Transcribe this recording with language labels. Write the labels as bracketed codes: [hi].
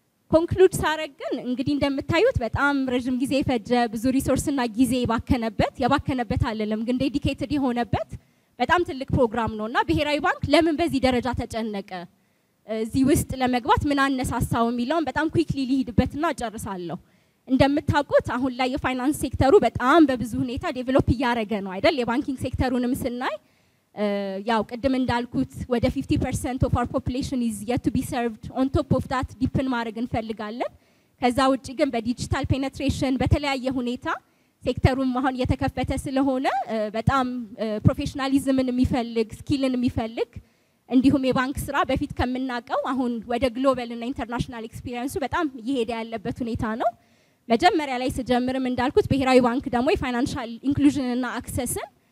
[am] ኮንክሉድ ሳረግ ግን እንግዲህ እንደምታዩት በጣም ረጅም ጊዜ ፈጀ፣ ብዙ ሪሶርስና ጊዜ የባከነበት አይደለም ግን ዴዲኬትድ የሆነበት በጣም ትልቅ ፕሮግራም ነውና ብሔራዊ ባንክ ለምን በዚህ ደረጃ ተጨነቀ፣ እዚህ ውስጥ ለመግባት ምን አነሳሳው የሚለውን በጣም ኩዊክሊ ሊሄድበትና ጨርሳለሁ። እንደምታውቁት አሁን ላይ የፋይናንስ ሴክተሩ በጣም በብዙ ሁኔታ ዴቨሎፕ እያደረገ ነው አይደል? የባንኪንግ ሴክተሩንም ስናይ ያው ቅድም እንዳልኩት ወደ [en] 50% of our population is yet to be served. On top of that [am] ዲፕን ማድረግ እንፈልጋለን። ከዛ ውጪ ግን በዲጂታል ፔኔትሬሽን በተለያየ ሁኔታ ሴክተሩም አሁን እየተከፈተ ስለሆነ በጣም ፕሮፌሽናሊዝምን የሚፈልግ ስኪልን የሚፈልግ እንዲሁም የባንክ ስራ በፊት ከምናቀው አሁን ወደ ግሎባል እና ኢንተርናሽናል ኤክስፒሪየንሱ በጣም እየሄደ ያለበት ሁኔታ ነው። መጀመሪያ ላይ ስጀምርም እንዳልኩት ብሔራዊ ባንክ ደግሞ የፋይናንሻል ኢንክሉዥን እና አክሰስን